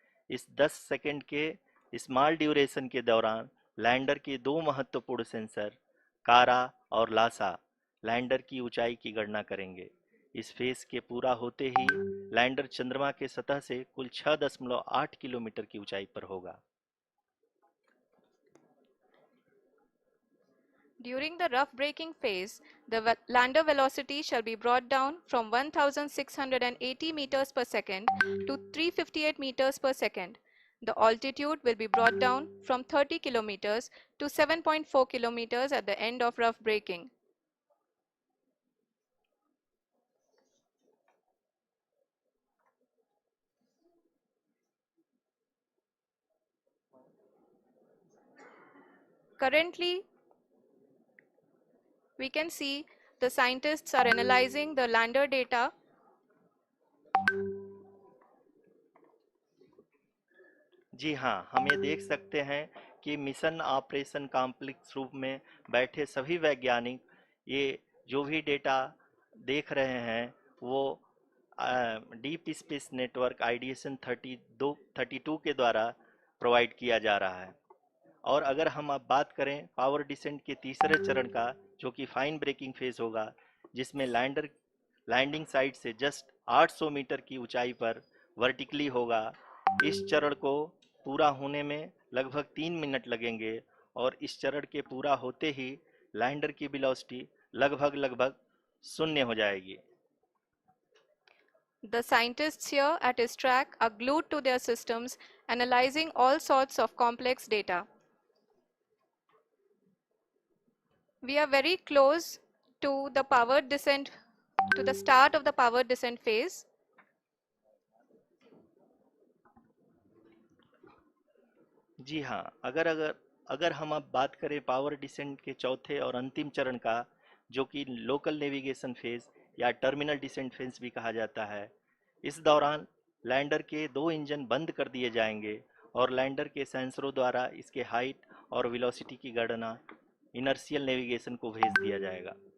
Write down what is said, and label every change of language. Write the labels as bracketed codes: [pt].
[hi] इस 10 सेकंड के small duration के दौरान लैंडर के दो महत्वपूर्ण सेंसर, कारा और लासा, लैंडर की ऊंचाई की गणना करेंगे। इस फेज के पूरा होते ही लैंडर चंद्रमा के सतह से कुल 6.8 किलोमीटर की ऊंचाई पर होगा। [en] During the rough braking phase, the lander velocity shall be brought down from 1680 meters per second to 358 meters per second. The altitude will be brought down from 30 kilometers to 7.4 kilometers at the end of rough braking. Currently, we can see the scientists are analyzing the lander data. [hi] जी हाँ, हम ये देख सकते हैं कि mission operation complex रूप में बैठे सभी वैज्ञानिक ये जो भी डेटा देख रहे हैं वो डीप स्पेस नेटवर्क आईडीएसन 32 के द्वारा प्रोवाइड किया जा रहा है। और अगर हम अब बात करें पावर डिसेंट के तीसरे चरण का, जो कि फाइन ब्रेकिंग फेज होगा, जिसमें लैंडर लैंडिंग साइट से जस्ट 800 मीटर की ऊंचाई पर वर्टिकली होगा। इस चरण को पूरा होने में लगभग 3 मिनट लगेंगे और इस चरण के पूरा होते ही लैंडर की वेलोसिटी लगभग शून्य हो जाएगी। [en] The scientists here at ISTRAC are glued to their systems, analyzing all sorts of complex data. We are very close to the power descent, to the start of the power descent phase. [hi] जी हाँ, अगर हम अब बात करें power descent के चौथे और अंतिम चरण का, जो कि लोकल नेविगेशन फेज या टर्मिनल डिसेंट फेज भी कहा जाता है, इस दौरान लैंडर के 2 इंजन बंद कर दिए जाएंगे और लैंडर के सेंसरों द्वारा इसके हाइट और वेलोसिटी की गणना इनर्शियल नेविगेशन को भेज दिया जाएगा।